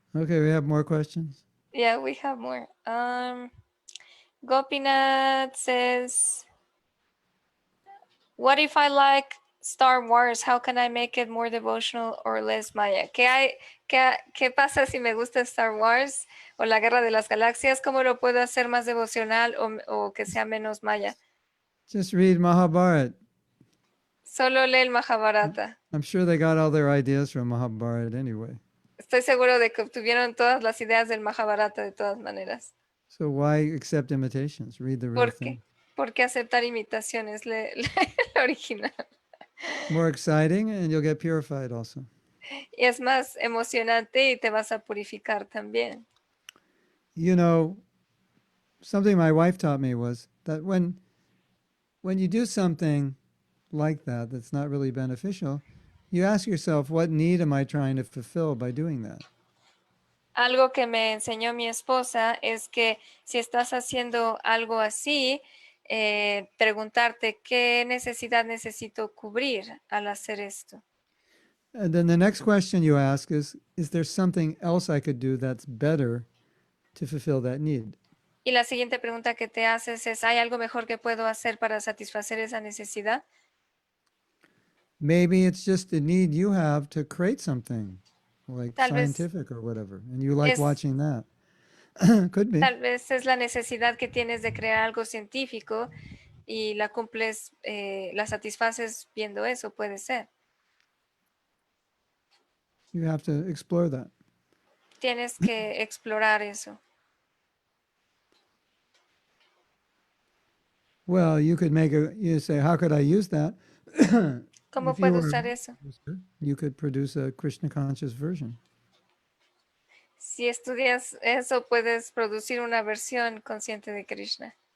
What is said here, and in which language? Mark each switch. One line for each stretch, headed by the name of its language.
English: Okay, we have more questions. Yeah, we have more. Gopinath says, what if I like Star Wars? How can I make it more devotional or less Maya?
Spanish: ¿Qué pasa si me gusta Star Wars o la Guerra de las Galaxias? ¿Cómo lo puedo hacer más devocional o que sea menos Maya?
English: Just read Mahabharata.
Spanish: Solo lee el Mahabharata.
English: I'm sure they got all their ideas from Mahabharata anyway.
Spanish: Estoy seguro de que obtuvieron todas las ideas del Mahabharata de todas maneras.
English: So why accept imitations? Read the real
Spanish: ¿Por
English: thing.
Spanish: qué? ¿Por qué aceptar imitaciones? Lee el original.
English: More exciting, and you'll get purified also.
Spanish: Y es más emocionante y te vas a purificar también.
English: You know, something my wife taught me was that when you do something like that that's not really beneficial, you ask yourself, what need am I trying to fulfill by doing that?
Spanish: Algo que me enseñó mi esposa es que si estás haciendo algo así, preguntarte qué necesidad necesito cubrir al hacer esto.
English: And then the next question you ask is there something else I could do that's better to fulfill that need?
Spanish: Y la siguiente pregunta que te haces es, ¿hay algo mejor que puedo hacer para satisfacer esa necesidad?
English: Maybe it's just a need you have to create something, like
Spanish: Tal vez
English: scientific or whatever, and you like
Spanish: es-
English: watching that. Could be.
Spanish: Tal vez es la necesidad que tienes de crear algo científico y la cumples, la satisfaces viendo eso, puede ser.
English: You have to explore that.
Spanish: Tienes que explorar eso.
English: Well, you say, how could I use that?
Spanish: ¿Cómo
English: If you
Spanish: puedo
English: were
Spanish: usar eso?
English: you could produce a Krishna conscious version.
Spanish: Si estudias eso, puedes producir una versión consciente de Krishna.